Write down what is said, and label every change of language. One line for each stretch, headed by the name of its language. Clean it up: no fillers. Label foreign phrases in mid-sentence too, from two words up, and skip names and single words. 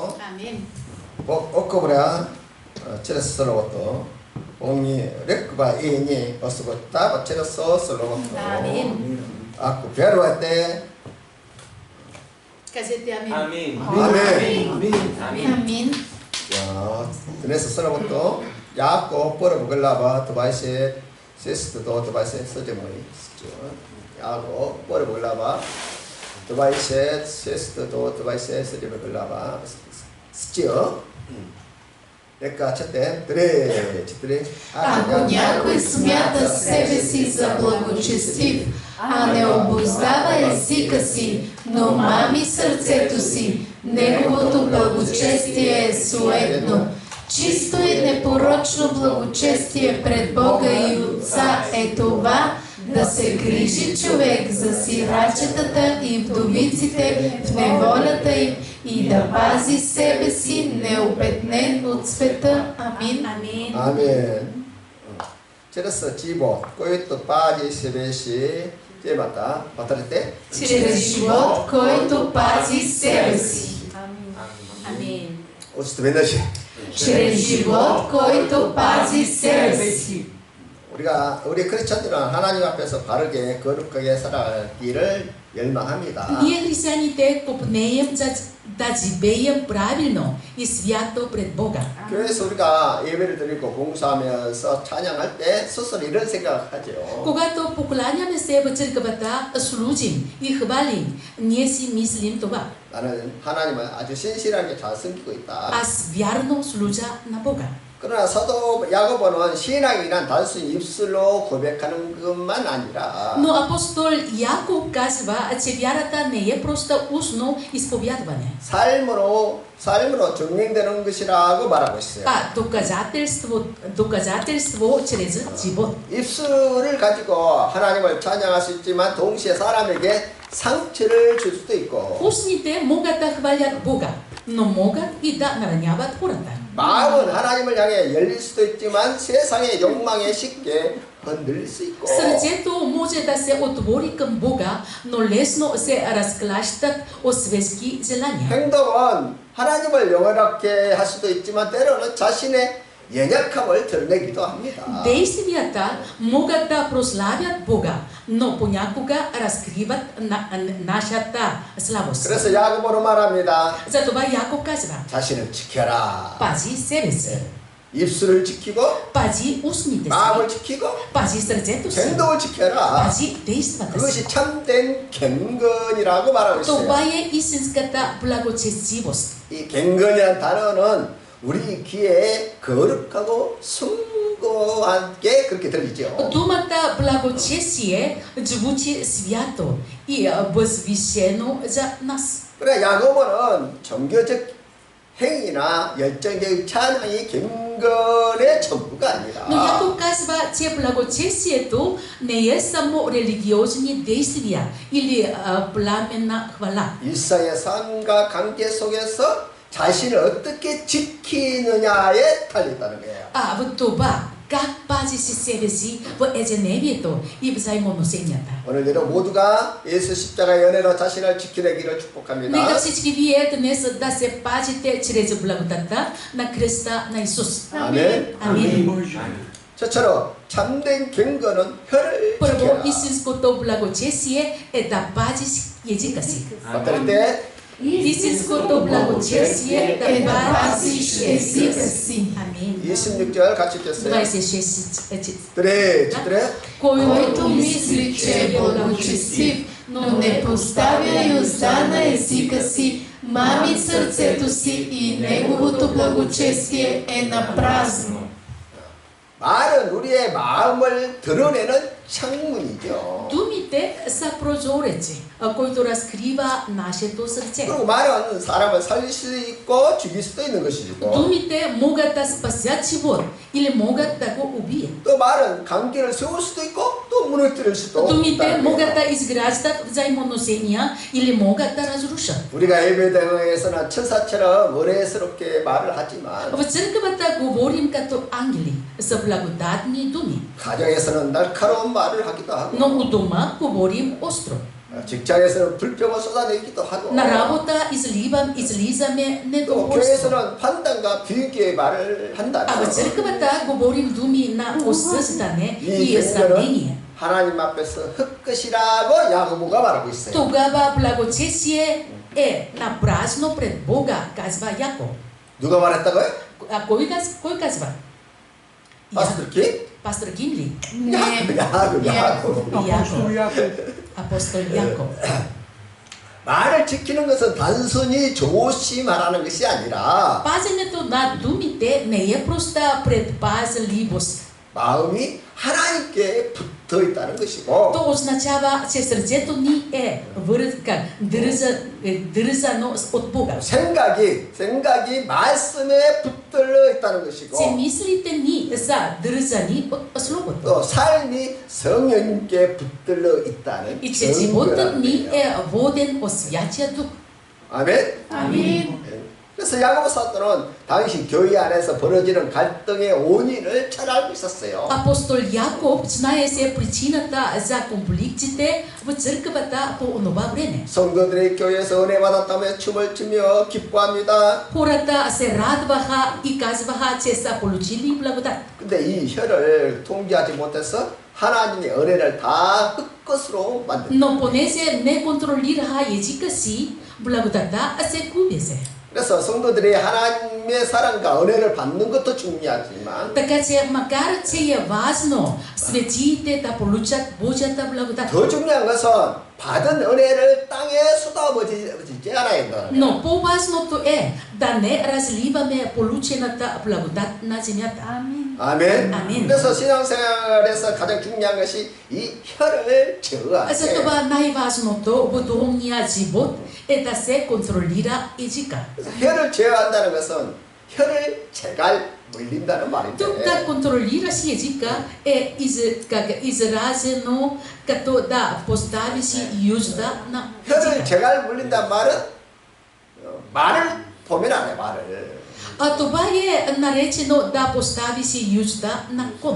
Korean: 아멘. Okobra cerasoloto ongi rekba ini osogota cerasoloto. 아멘. Aku beruate. Casete amen. 아멘. 아멘. 아멘. 자, 드네스 서로부터 야고 뽀르 볼라바 도바이세 세스도 도바이세 서제모이 야고 뽀르 볼라바 도바이세 세스도 도바이세 서제모 볼라바 스지어
Bulgarian: Нека четем. Три. Ако някой смята себе си за благочестив, а не обуздава езика си, но мами сърцето си, неговото благочестие е суетно. Чисто и непорочно благочестие пред Бога и Отца е това, да се грижи човек за сирачетата и вдовиците в неволята им и да пази себе си неопетнен от света. Амин. Амин.
Korean: 아멘. 그래서 지보 който 빠지 세베시 제마다 받을 때
Bulgarian: Чрез живот, който пази себе си. Амин. 어찌도 맨날시 Чрез живот, който пази себе си.
Korean: 우리 크리스천들은 하나님 앞에서 바르게 거룩하게 살아가기를 열망합니다.
Bulgarian: Ние християните копнеем да живеем правилно и свято пред Бога.
Korean: 교회에서 우리가 예배를 드리고 봉사하면서 찬양할 때 스스로 이런 생각하죠.
Bulgarian: Когато покланяме се в църквата, служим и хвалим, ние си мислим това.
Korean: 나는 하나님을 아주 신실하게 잘 섬기고 있다.
Bulgarian: Аз вярно служа на Бога.
Korean: 그러나 사도 야고보는 신앙이란 단순히 입술로 고백하는 것만 아니라
Bulgarian: Но апостол Яков казва, че вярата не е просто устно изповядване.
Korean: 삶으로 증명되는 것이라고 말하고 있어요.
Bulgarian: доказателство чрез живот.
Korean: 입술을 가지고 하나님을 찬양할 수 있지만 동시에 사람에게 상처를 줄 수도 있고
Bulgarian: Устните могат да хвалят Бога, но могат и да нараняват хората.
Korean: 마음은 하나님을 향해 열릴 수도 있지만 세상의 욕망에 쉽게 흔들릴 수 있고
Bulgarian: Сърцето може да се отвори към Бога, но лесно се разклащат от светски желания.
Korean: 행동은 하나님을 영원하게 할 수도 있지만 때로는 자신의 연약함을 드러내기도 합니다.
Bulgarian: Действията могат да прославят Бога, но понякога разкриват нашата слабост.
Korean: 그래서 야고보로 말합니다.
Bulgarian: Затова Яков казва:
Korean: 자신을 지켜라.
Bulgarian: пази себе си,
Korean: 입술을 지키고
Bulgarian: пази устните си,
Korean: 마음을 지키고
Bulgarian: пази сърцето си,
Korean: 행동을 지켜라.
Bulgarian: пази действата си.
Korean: 그것이 참된 경건이라고 말하고 있어요.
Bulgarian: Това е истинската благочестивост.
Korean: 이 경건이라는 단어는 우리 귀에 거룩하고 숭고하게 그렇게 들리죠.
Bulgarian: Думата благочестие звучи свято и възвишено за нас.
Korean: 그래 야고보는 종교적 행위나 열정적인 찬양이 경건의 전부가 아니라
Bulgarian: Но Яков казва, че благочестието не е само религиозни действия или пламенна хвала.
Korean: 일상의 삶과 관계 속에서 자신을 어떻게 지키느냐에 달렸다는 거예요.
Bulgarian: В това как пази си себе си в ежедневието и взаимоотношенията.
Korean: 오늘 여러분 모두가 예수 십자가 연애로 자신을 지키내기를 축복합니다.
Bulgarian: Нека всички вие днес да се пазите чрез благодата на кръста на Исус.
Korean: 아멘.
Bulgarian: Амин.
Korean: 저처럼 참된 경건은 혀를
Bulgarian: Първо,
Korean: 지켜라.
Bulgarian: истинското благочестие е да пазиш езика си.
Korean: 어떨 때
Bulgarian: Истинското благочестие е Е да да пазиш пазиш езика си. Амин.
Korean: 26절 같이 읽겠어요.
Bulgarian: 26.
Korean: 그래.
Bulgarian: Който мисли, че е благочестив, но не поставя и уста на езика си, мами сърцето си и неговото благочестие е напразно.
Korean: 말은 우리의 마음을 드러내는 창문이죠.
Bulgarian: Думите са прозореци, който разкрива нашето сърце.
Korean: 그리고 말은 사람을 살릴 수 있고 죽일 수도 있는 것이고
Bulgarian: Думите могат да спасят живот или могат да го убият.
Korean: 또 말은 관계를 세울 수도 있고 또 무너뜨릴 수도
Bulgarian: Думите
Korean: 있다는
Bulgarian: могат
Korean: 거예요.
Bulgarian: да изграждат взаимоотношения или могат да разрушат.
Korean: 우리가 예배당에서는 천사처럼 의뢰스럽게 말을 하지만
Bulgarian: В църквата говорим като ангели, с благодатни думи,
Korean: 가정에서는 날카로운 말을 하기도 하고
Bulgarian: но у дома говорим остро.
Korean: 직장에서는 불평을 쏟아내기도 하고
Bulgarian: Na работа излизаме
Korean: 또
Bulgarian: недоволство.
Korean: 교회에서는 판단과 비교의 말을
Bulgarian: А в
Korean: 한다면
Bulgarian: църквата говорим думи на осъждане
Korean: 이
Bulgarian: и сравнение.
Korean: 경우는 하나님 앞에서 흙끝이라고 야고보가 말하고 있어요.
Bulgarian: Тогава благочестие е на празно пред Бога, казва Яков.
Korean: 누가 말했다고요?
Bulgarian: А кой казва?
Korean: 파스터 키?
Bulgarian: Пастор Гинли.
Korean: 야고.
Bulgarian: Яков. Апостол Яков.
Korean: 말을 지키는 것은 단순히 조심하라는 것이 아니라
Bulgarian: Пазенето на думите не е проста предпазливост.
Korean: 마음이 하나님께 붙어 있다는 것이고
Bulgarian: То означава, че сърцето ни е дързано от Бога.
Korean: 생각이 말씀에 붙들려 있다는 것이고
Bulgarian: Че мислите ни са дързани от Словото.
Korean: 또 삶이 성령님께 붙들려 있다는
Bulgarian: И че животът ни
Korean: 증거라는
Bulgarian: е воден от Святия Дух.
Korean: 아멘. 아멘. 그래서 야고보 사도는 당시 교회 안에서 벌어지는 갈등의 원인을 잘 알고 있었어요.
Bulgarian: Апостол Яков знаеше причината за конфликтите в църквата по онова време.
Korean: 성도들이 교회에서 은혜 받았다며 춤을 추며 기뻐합니다.
Bulgarian: Хората се радваха и казваха, че са получили благодат.
Korean: 근데 이 혀를 통제하지 못해서 하나님의 은혜를 다 흙것으로 만든다.
Bulgarian: Но понеже не контролираха езика си, благодата се губеше.
Korean: 그래서 성도들이 하나님의 사랑과 은혜를 받는 것도 중요하지만
Bulgarian: Така че, макар че е важно светиите да получат Божията благодат,
Korean: 더 중요한 것은 받은 은혜를 땅에 쏟아부어지지 않아야 된다.
Bulgarian: но по-важното е да не разливаме получената благодат на земята.
Korean: 아멘. 아멘. 그래서 신앙생활에서 가장 중요한 것이 이 혀를 제어하는
Bulgarian: Затова най-важното в духовния живот е да се контролира езика.
Korean: 혀를 제어한다는 것은 혀를 제갈 물린다는 말인데
Bulgarian: Тук да контролираш езика е изразено като да поставиш юзда на
Korean: 혀를
Bulgarian: езика.
Korean: 제갈 물린다는 말은 말을 보면 안 해 말을
Bulgarian: А това е наречено да поставиш юзда на кон.